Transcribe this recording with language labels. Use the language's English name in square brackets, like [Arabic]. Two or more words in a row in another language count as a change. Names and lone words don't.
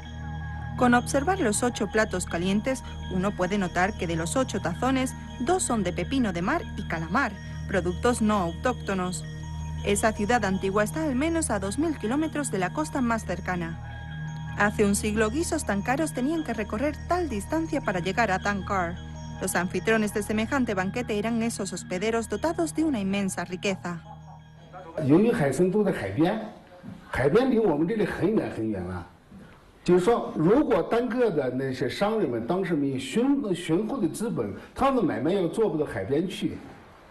[Spanish] Con observar los 8 platos calientes, uno puede notar que de los 8 tazones, 2 son de pepino de mar y calamar, productos no autóctonos. Esa ciudad antigua está al menos a 2000 kilómetros de la costa más cercana. Hace un siglo guisos tan caros tenían que recorrer tal distancia para llegar a Tankar. Los anfitriones de semejante banquete eran esos hospederos dotados de una inmensa riqueza. [Chinese] 由于海参都在海边，海边离我们这里很远很远了。就是说，如果单个的那些商人们当时没有雄厚的资本，他们买卖要做不到海边去。